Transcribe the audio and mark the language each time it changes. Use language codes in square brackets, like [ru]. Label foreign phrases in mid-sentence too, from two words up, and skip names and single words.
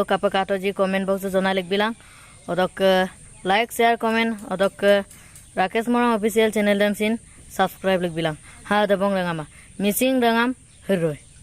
[mrg] kapakato ji [en] comment box [mrg] jona lik bilang odok [en] like share comment [mrg] odok Rakesh Morang official channel dan sin subscribe lik bilang ha dabong rangama missing rangam heroi